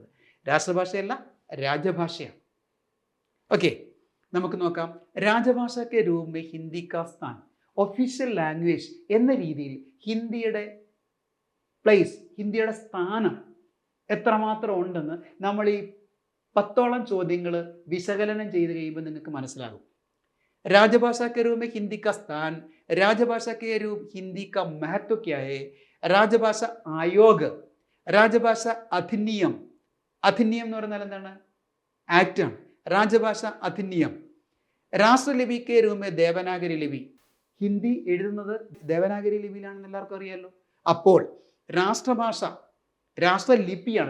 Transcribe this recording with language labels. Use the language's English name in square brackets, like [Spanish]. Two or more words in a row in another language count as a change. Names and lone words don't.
[Malayalam] രാഷ്ട്രഭാഷയല്ല, രാജഭാഷയാണ്. ഓക്കെ, നമുക്ക് നോക്കാം. [Hindi] राजभाषा के रूप में हिंदी का स्थान, [English] official language [Malayalam] എന്ന രീതിയിൽ ഹിന്ദിയുടെ പ്ലേസ്, ഹിന്ദിയുടെ സ്ഥാനം എത്രമാത്രം ഉണ്ടെന്ന് നമ്മൾ ഈ 10ഓളം ചോദ്യങ്ങൾ വിശകലനം ചെയ്ത് കഴിയുമ്പോൾ നിങ്ങൾക്ക് മനസ്സിലാകും. [Hindi] राजभाषा के रूप में हिंदी का स्थान, राजभाषा के रूप हिंदी का महत्व क्या है, राजभाषा आयोग, राजभाषा अधिनियम. [Malayalam] അധിനിയം എന്ന് പറഞ്ഞാൽ എന്താണ്? ആക്റ്റാണ്. [Hindi] राजभाषा अधिनियम. राष्ट्रलिपि के रूप में देवनागरी लिपि, [Malayalam] ഹിന്ദി എഴുതുന്നത് ദേവനാഗരി ലിപിയിലാണെന്ന് എല്ലാവർക്കും അറിയാമല്ലോ. അപ്പോൾ രാഷ്ട്രഭാഷ രാഷ്ട്രലിപിയാണ്.